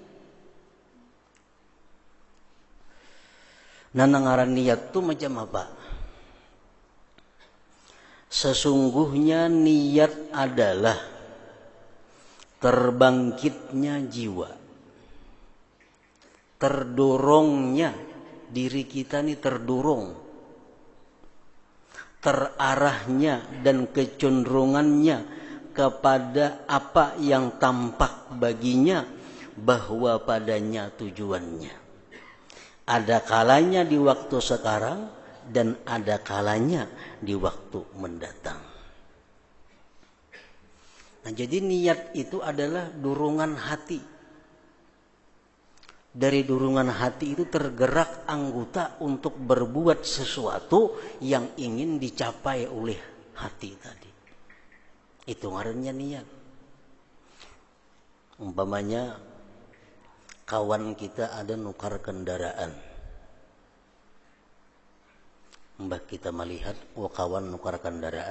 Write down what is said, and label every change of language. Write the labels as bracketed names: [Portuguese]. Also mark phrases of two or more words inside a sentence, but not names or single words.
[Banjar] Nah, ngaran niat itu macam apa? [Indonesian] Sesungguhnya niat adalah terbangkitnya jiwa, terdorongnya diri kita ini terdorong, terarahnya dan kecenderungannya kepada apa yang tampak baginya bahwa padanya tujuannya. Ada kalanya di waktu sekarang dan ada kalanya di waktu mendatang. Nah, jadi niat itu adalah dorongan hati. Dari dorongan hati itu tergerak anggota untuk berbuat sesuatu yang ingin dicapai oleh hati tadi. [Banjar] Itu ngarannya niat. Umpamanya kawan kita ada nukar kendaraan. Mbah kita melihat, kawan nukar kendaraan.